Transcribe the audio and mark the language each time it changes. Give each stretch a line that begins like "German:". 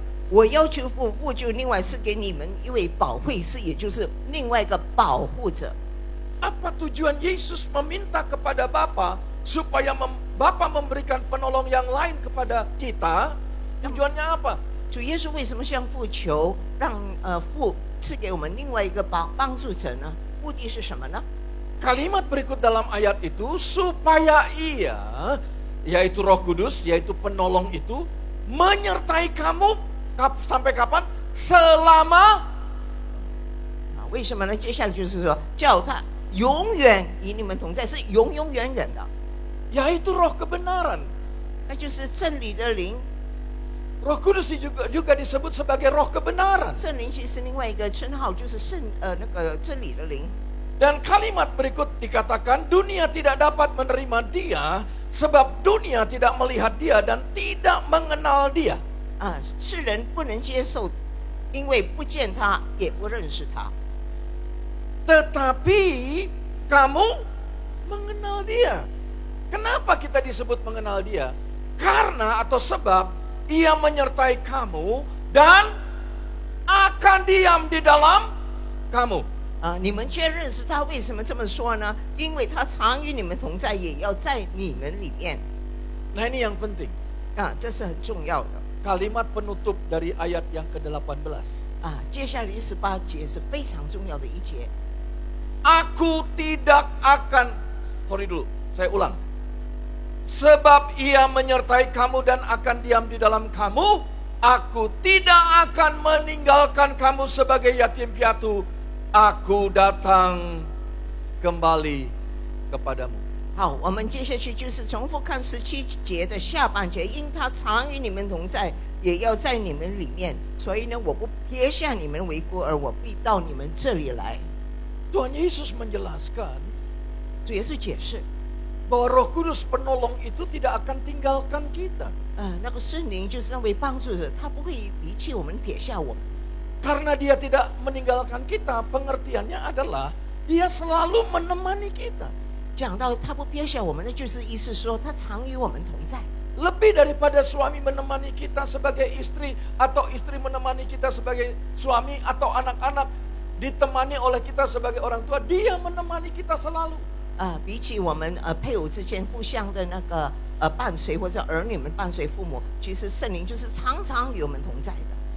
Chinese: 我要求父，父就另外赐给你们一位保惠师，也就是另外一个保护者。
Indonesian: Apa tujuan Yesus meminta kepada Bapa supaya Bapa memberikan penolong yang lain kepada kita? Tujuannya apa?
Chinese: 主耶稣为什么向父求，让父赐给我们另外一个帮助者呢？目的是什么呢？
Indonesian: Kalimat berikut dalam ayat itu supaya Ia, yaitu Roh Kudus, yaitu penolong itu menyertai kamu sampai kapan? Selama
Chinese: 为什么呢？接下来就是说，叫他永远与你们同在，是永永远远的，
Indonesian: yaitu Roh kebenaran.
Chinese: 那就是真理的灵。
Indonesian: Roh Kudus juga disebut sebagai Roh kebenaran.
Chinese: 圣灵其实另外一个称号就是那个真理的灵。
Indonesian: Dan kalimat berikut dikatakan dunia tidak dapat menerima Dia sebab dunia tidak melihat Dia dan tidak mengenal Dia.
Chinese: 世人不能接受，因为不见他，也不认识他。
Indonesian: Tetapi kamu mengenal dia. Kenapa kita disebut mengenal dia? Karena atau sebab ia menyertai kamu dan akan diam di dalam kamu.
Chinese: 你们却认识他，为什么这么说呢？因为他常与你们同在，也要在你们里面。
Indonesian: Nah ini yang penting.
Chinese: 这是很重要的。
Indonesian: Kalimat penutup dari ayat yang ke-18.
Chinese: 接下来18节是非常重要的一节。
Indonesian: Aku tidak akan, sorry dulu, saya ulang. Sebab ia menyertai kamu dan akan diam di dalam kamu, aku tidak akan meninggalkan kamu sebagai yatim piatu. Aku datang kembali kepadamu.
Chinese: 好，我们接下去就是重复看17节的下半节，因他常与你们同在，也要在你们里面，所以呢，我不撇下你们为孤儿，我必到你们这里来。
Indonesian: Tuhan Yesus menjelaskan,
Chinese: 主耶稣解释
Indonesian: bahwa Roh Kudus penolong itu tidak akan tinggalkan kita.
Chinese: 那个圣灵就是那位帮助者，他不会离弃我们，撇下我们。
Indonesian: Karena dia tidak meninggalkan kita, pengertiannya adalah dia selalu menemani kita.
Chinese: 讲到他不撇下我们，那就是意思说他常与我们同在。
Indonesian: Lebih daripada suami menemani kita sebagai istri atau istri menemani kita sebagai suami atau anak-anak ditemani oleh kita sebagai orang tua, dia menemani kita selalu.
Chinese: 比起我们配偶之间互相的那个伴随，或者儿女们伴随父母，其实圣灵就是常常与我们同在的。